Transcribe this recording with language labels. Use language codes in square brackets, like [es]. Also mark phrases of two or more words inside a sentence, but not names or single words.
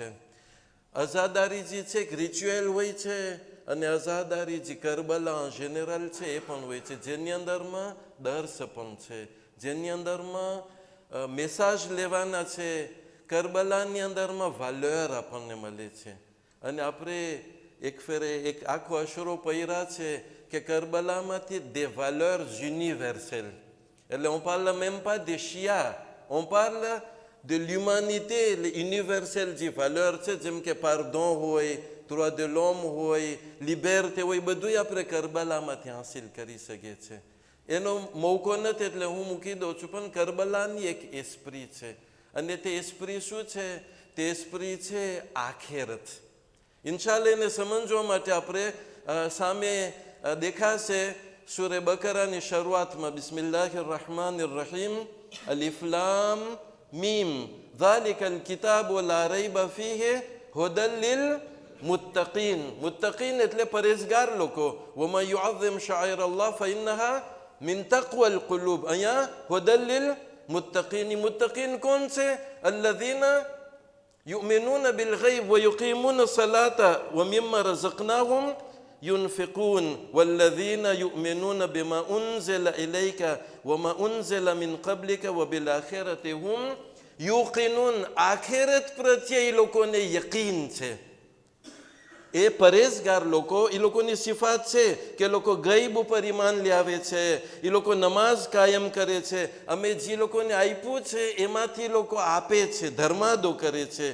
[gu] અઝાદારી જે છે એક રિચ્યુઅલ હોય છે અને અઝાદારી જે કરબલા જેનરલ છે એ પણ હોય છે, જેની અંદરમાં દર્સ પણ છે, જેની અંદરમાં મેસાજ લેવાના છે. કરબલાની અંદરમાં વાલ્યોર આપણને મળે છે. અને આપણે એક ફેરે એક આખો અશરો પૈરા છે [fr] que Karbala-mati des valeurs universelles. Et on parle même pas des Shia, on parle de l'humanité universelle des valeurs, [gu] જેમ કે pardon હોય, [fr] droit de l'homme [gu] હોય, liberté હોય, બધું આપણે કરબલામાંથી હાંસિલ કરી શકીએ છીએ. એનો મોકો નથી એટલે હું મૂકી દઉં છું, પણ કરબલાની એક એસ્પ્રી છે અને તે એસ્પ્રી શું છે? તે એસ્પ્રી છે આખેરત. ઇન્શાલ્લાહ એને સમજવા માટે આપણે સામે દેખાશે સૂરે બકરાની શરૂઆતમાં [ar] بسم الله الرحمن الرحيم الم ذلك الكتاب لا ريب فيه هدى للمتقين. [gu] મુત્તકીન એટલે પરેઝગાર લોકો. [ar] ومن يعظم شعائر الله فإنها من تقوى القلوب. [gu] અહીંયા [ar] هدى للمتقين. [gu] મુત્તકીન કોણ છે? [ar] અલ્લઝીના يؤمنون بالغيب ويقيمون الصلاة ومما رزقناهم ينفقون والذين يؤمنون بما أنزل إليك وما أنزل من قبلك وبالآخرة هم يوقنون. [gu] آخرت પ્રત્યે એ લોકોને યકીન છે. એ પરેઝગાર લોકો, એ લોકોની સિફાત છે કે લોકો ગૈબ ઉપર ઈમાન લાવે છે, એ લોકો નમાઝ કાયમ કરે છે, અમે જે લોકોને આપ્યું છે એમાંથી લોકો આપે છે, ધર્માદો કરે છે.